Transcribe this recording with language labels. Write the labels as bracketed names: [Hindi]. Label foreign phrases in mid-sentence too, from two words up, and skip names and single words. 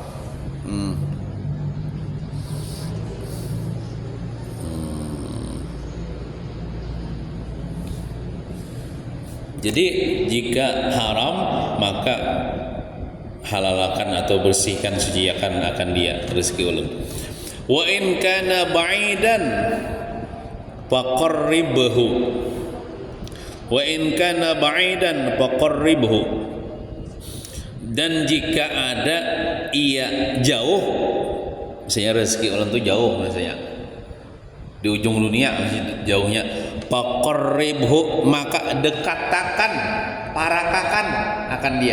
[Banjar] Jadi jika haram maka halalakan atau bersihkan, suciakan akan dia rezeki ulun. [Arabic] Wa in kana ba'idan faqarribhu. Wa in kana ba'idan faqarribhu. [Banjar] Dan jika ada ia jauh, misalnya rezeki ulun itu jauh misalnya di ujung dunia jauhnya, faqarribhu maka dekatakan, parakakan akan dia.